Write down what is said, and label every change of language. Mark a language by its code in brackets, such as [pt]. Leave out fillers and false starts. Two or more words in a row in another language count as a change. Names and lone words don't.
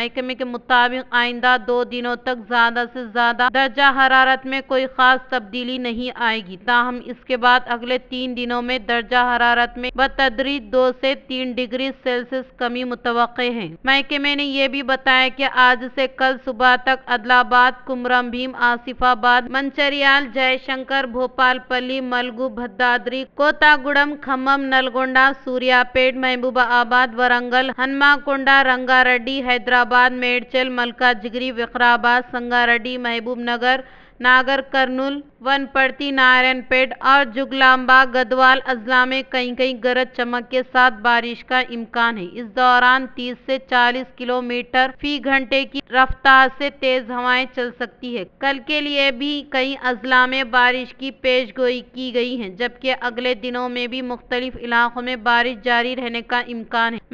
[ur] محکمے کے مطابق آئندہ 2 دنوں تک زیادہ سے زیادہ درجہ حرارت میں کوئی خاص تبدیلی نہیں آئے گی، تاہم اس کے بعد اگلے 3 دنوں میں درجہ حرارت میں بتدریج 2 سے 3 ڈگری سیلسیس کمی متوقع ہے۔ محکمے نے یہ بھی بتایا کہ آج سے کل صبح تک عادل آباد، کمرم بھیم، آصف آباد، منچریال، جے شنکر، بھوپال پلی، ملگو، بھدادری، کوتا گوڑم، کھمم، نلگونڈا، سوریا پیٹ، محبوبہ آباد، ورنگل، ہنما کونڈا، رنگا ریڈی، حیدرآباد، میڈچل، ملکا جگری، وقرآباد، سنگا ریڈی، محبوب نگر، ناگر کرنول، ونپرتی، نارائن پیٹ اور جگلامبا گدوال اضلاع میں کہیں کہیں گرج چمک کے ساتھ بارش کا امکان ہے۔ اس دوران 30 سے 40 کلومیٹر فی گھنٹے کی رفتار سے تیز ہوائیں چل سکتی ہے۔ کل کے لیے بھی کئی اضلاع میں بارش کی پیش گوئی کی گئی ہے، جبکہ اگلے دنوں میں بھی مختلف علاقوں میں بارش جاری رہنے کا امکان ہے۔